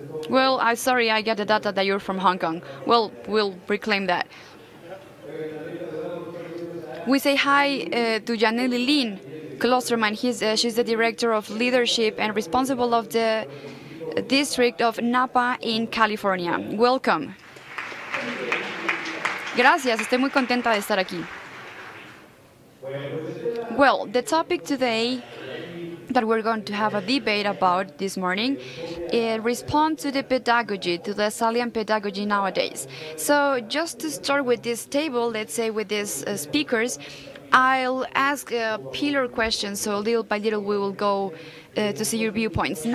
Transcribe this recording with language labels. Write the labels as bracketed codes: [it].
[en] Well, I'm sorry, I get the data that you're from Hong Kong. Well, we'll reclaim that. We say hi to Janelle Lin Klosterman. She's the director of leadership and responsible of the district of Napa in California. Welcome. [es] Gracias, estoy muy contenta de estar aquí. [en] Well, the topic today that we're going to have a debate about this morning responds to the pedagogy, to the Lasallian pedagogy nowadays. So just to start with this table, let's say with these speakers, I'll ask pillar questions, so little by little we will go to see your viewpoints.